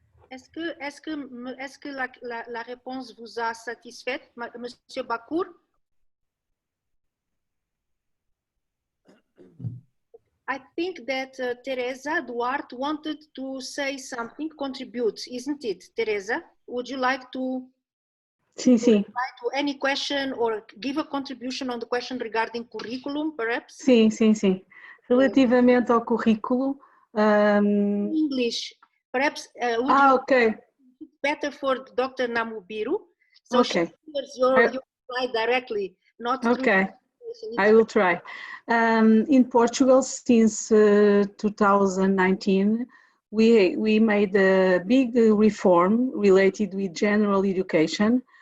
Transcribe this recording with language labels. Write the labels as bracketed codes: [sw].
[fr] Est-ce que la réponse vous a satisfait, Monsieur Bakour? [en] I think that Teresa Duarte wanted to say something, contribute, isn't it, Teresa? Would you like to reply to any question or give a contribution on the question regarding curriculum, perhaps? [pt] Sim. Relativamente ao currículo... [en] English, perhaps would you better for Dr. Namubiru, so she hears your reply directly, not through. I will try. In Portugal, since 2019, we made a big reform related with general education.